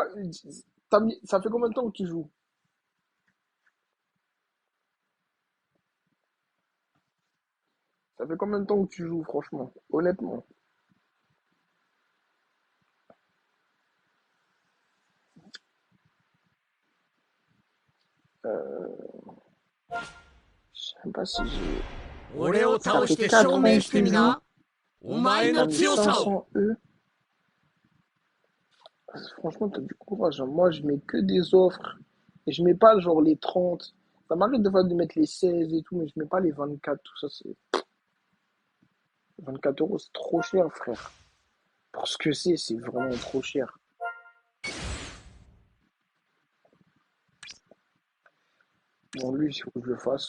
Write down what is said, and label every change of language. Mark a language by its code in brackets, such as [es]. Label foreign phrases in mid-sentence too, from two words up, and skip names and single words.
[fr] Ça fait combien de temps que tu joues? Ça fait combien de temps que tu joues, franchement? Honnêtement. Je sais même pas si j'ai. [ja] 俺を [fr] Ça [ja] 倒し [fr] fait [ja] て [fr] 4 [ja] 証 [fr] ans [ja] 明 [fr] que [ja] して [fr] tu [ja] み [fr] joues. [ja] な。お前 [fr] T'as [ja] の [fr] mis [ja] 強さを。 [fr] 500 E. Franchement, t'as du courage, hein. Moi, je mets que des offres. Et je mets pas genre les 30. Ça m'arrive de fois de mettre les 16 et tout, mais je mets pas les 24. Tout ça, c'est 24 €, c'est trop cher, frère. Pour ce que c'est vraiment trop cher. Bon, lui, il faut que je le fasse.